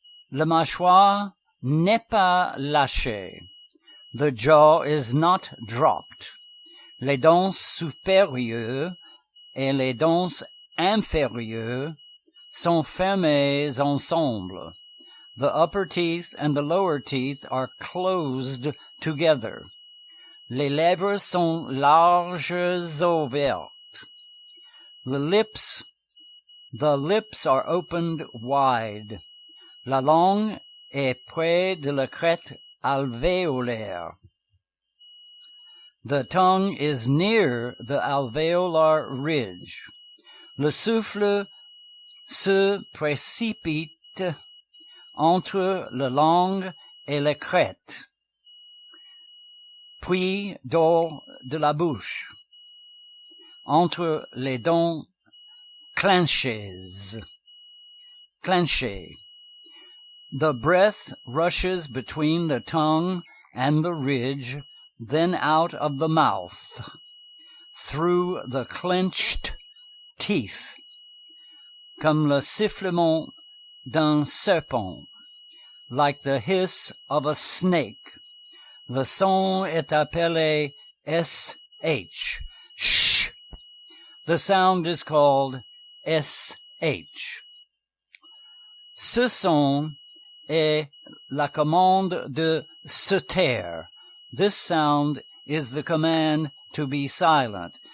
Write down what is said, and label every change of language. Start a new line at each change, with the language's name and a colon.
French: Le mâchoire n'est pas lâché.
English: The jaw is not dropped.
French: Les dents supérieures et les dents inférieures sont fermées ensemble.
English: The upper teeth and the lower teeth are closed together.
French: Les lèvres sont larges ouvertes.
English: The lips are opened wide.
French: La langue est près de la crête alvéolaire.
English: The tongue is near the alveolar ridge.
French: Le souffle se précipite entre la langue et la crête, puis dehors de la bouche, entre les dents clenchées.
English: The breath rushes between the tongue and the ridge, then out of the mouth, through the clenched teeth,
French: comme le sifflement d'un serpent,
English: like the hiss of a snake.
French: Le son est appelé SH. Sh.
English: The sound is called SH.
French: Ce son est la commande de se taire.
English: This sound is the command to be silent.